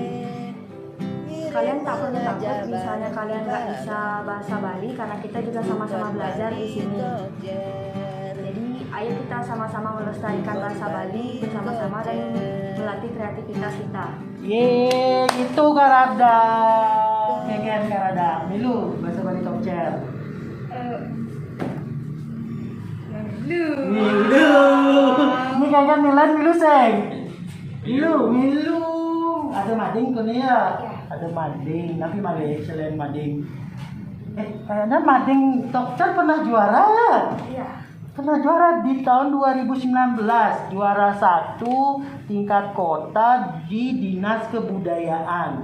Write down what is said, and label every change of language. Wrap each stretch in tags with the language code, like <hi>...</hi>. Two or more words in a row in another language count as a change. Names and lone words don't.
<id>Kalian tak perlu takut misalnya kalian nggak bisa bahasa Bali, karena kita juga sama-sama belajar di sini. Jadi ayo kita sama-sama melestarikan bahasa Bali bersama-sama dan melatih kreativitas kita. Yeay, itu Kak Rada. Keken Kak Rada. Milu, bahasa Bali Talk Chair. Milu. Ini kayaknya Milan Milu seng. Milu. Ada mading tuh nih ya. Ada mading, tapi selain mading. Kayaknya mading Talk Chair pernah juara ya? Iya. Pernah juara di tahun 2019, juara 1 tingkat kota di Dinas Kebudayaan.</id>